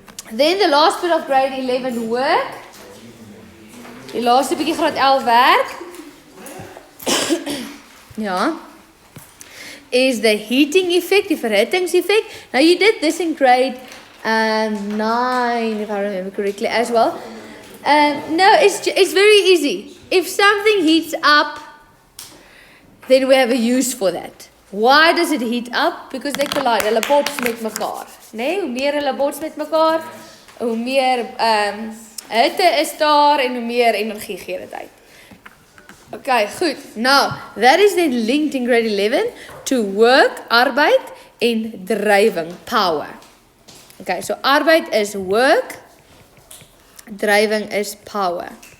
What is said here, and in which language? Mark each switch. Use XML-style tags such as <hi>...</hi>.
<en>Then the last bit of grade 11 work.</en> <af>Die laaste bietjie graad 11 werk.</af> <en>Ja. Is the heating effect, die verhittingseffect. Now you did this in grade 9, if I remember correctly, as well. No, it's very easy. If something heats up, then we have a use for that. Why does it heat up? Because they collide.</en> <af>Hulle bots met mekaar. Nee, hoe meer hulle bots met mekaar, hoe meer hitte is daar en hoe meer energie gee dit uit. Okay, goed.</af> <en>Now, that is then linked in grade 11 to work,</en> <af>arbeid en drywing,</af> <en>power. Okay, so arbeid is work, driving is power.</en>